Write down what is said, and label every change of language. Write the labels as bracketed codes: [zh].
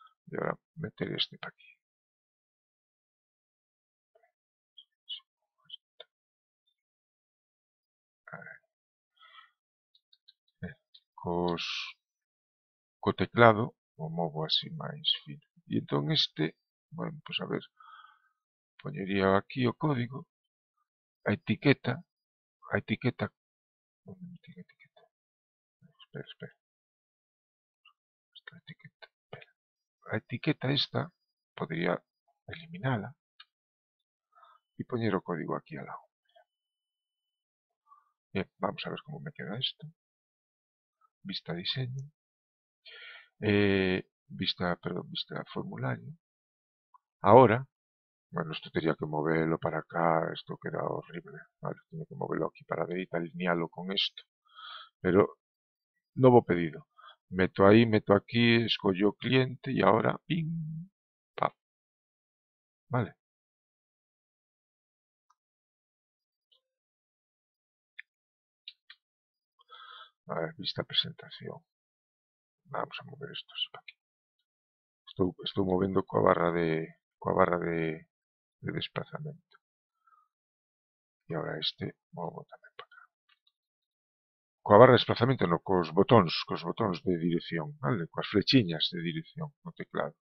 [gl] E agora meter este para aquí. Co teclado o movo así máis fino. E entón este, bueno, pois a ver, poñería aquí o código, a etiqueta, onde metí a etiqueta? Espera. Esta etiqueta, espera. A etiqueta esta, podería eliminala e poñer o código aquí ao lado. Bien, vamos a ver como me queda isto. Vista diseño. [es] Vista formulario. Ahora, bueno, esto tenía que moverlo para acá, esto queda horrible. Vale, tengo que moverlo aquí para la derecha, alinearlo con esto. Pero, nuevo pedido. Meto ahí, meto aquí, escollo cliente y ahora, ping, pam. Vale. A ver, vista presentación. Vamos a mover esto así para aquí. [gl] Estou movendo coa barra de desplazamento. E agora este movo tamén para acá. Coa barra de desplazamento, no, cos botóns de dirección, vale? Coas flechiñas de dirección no teclado.